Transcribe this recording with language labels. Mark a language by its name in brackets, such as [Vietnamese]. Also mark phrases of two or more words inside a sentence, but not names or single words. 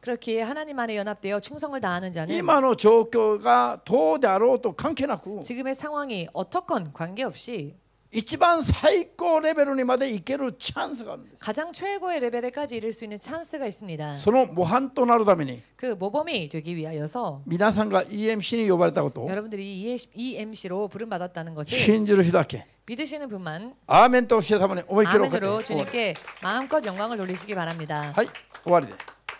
[Korean] 그렇기에 하나님 안에 연합되어 충성을 다하는 자는 [Japanese] 今の状況がどうであろうと関係なく [Korean] 지금의 상황이 어떻건 관계없이 [Japanese] 一番最高レベルにまで行けるチャンスがあるんです。 [Korean] 가장 최고의 레벨에까지 이를 수 있는 찬스가 있습니다. [Japanese] その模範となるために [Korean] 그 모범이 되기 위하여서 [Japanese] 皆さんが EMC に呼ばれたことを [Korean] 여러분들이 EMC로 부름받았다는 것을 [Japanese] 信じる人だけ [Korean] 믿으시는 분만 [Japanese] アーメンと教えたまに思い切りをかけて [Korean] 아멘으로 주님께 마음껏 영광을 돌리시기 바랍니다. [Japanese] はい、終わりです。